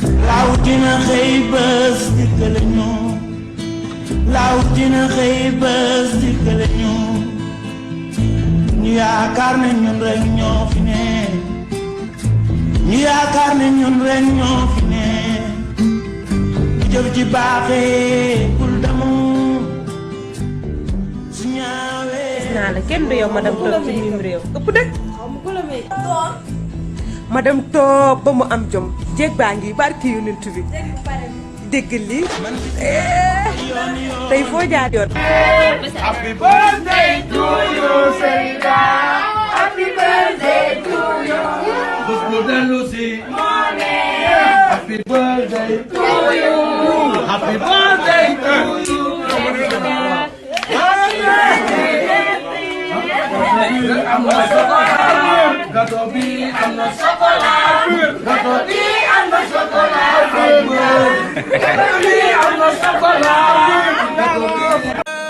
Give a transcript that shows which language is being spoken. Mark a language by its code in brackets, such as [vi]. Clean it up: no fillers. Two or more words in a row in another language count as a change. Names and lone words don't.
[wo] laaw dina xëy bés dikkale ñu laaw dina xëy bés dikkale ñu ñu yaakaar ne ñun rek ñoo fi ne ñu yaakaar ne ñun rek ñoo fi ne ñu jëf ci baaxee bul damu su ñaawee gis naa la kenn du yow madame toog ci mim réew ëpp dëgg madame toog ba mu am jom jéeg baa ngi barki yonent bi dégg lii tey foo jaar yoon. [en] Happy birthday to you Seyda happy birthday to you. [wo] bés bu dellu si. [en] happy birthday to you. happy birthday to you. [wo] am na chocolat. gâteau bi am na chocolat. gâteau bi am na chocolat. gâteau bi am na chocolat.